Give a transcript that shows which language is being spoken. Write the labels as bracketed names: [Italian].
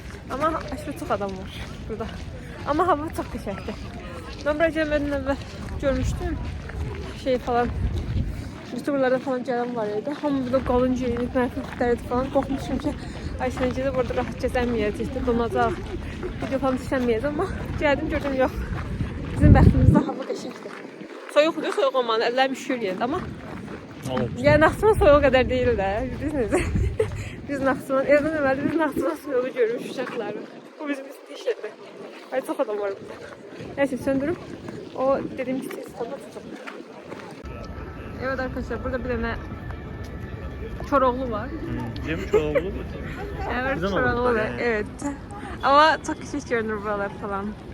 [Turkish] Ama aşırı çok adam var burada. Ama hava çok qəşəngdir. Ben buraya gelmeden evvel görmüştüm. Şey falan. YouTuber'larda falan gelen var idi. [Azerbaijani] Hamı burada qalın geyinib, mərfəqlərdi falan. Qorxmuşum ki, ay səncə də burada rahat gəzəməyəcəkdir, donacaq. Video falan düşənməyəcək amma gəldim gördüm yox. Bizim bəxtimizdə hava qəşəngdir. Soyuqdur, soyuq olmalı, əllərim üşür yerdə amma. Yəni Naxçıvan soyuq qədər deyil də, bilirsiniz. Biz Naxçıvan, evdən əvvəldə biz Naxçıvan soyuğu görmüş uşaqları. Bu bizim istişirdi. Ay çox adam var burada. [Turkish] Neyse söndürüp o dediğim gibi İstanbul'a tutacağım. Evet arkadaşlar burada bir tane Çoroğlu var. Cem Çoroğlu. Evet Güzel Çoroğlu oldu var. yani. Evet. Ama çok küçük görünür buralar falan.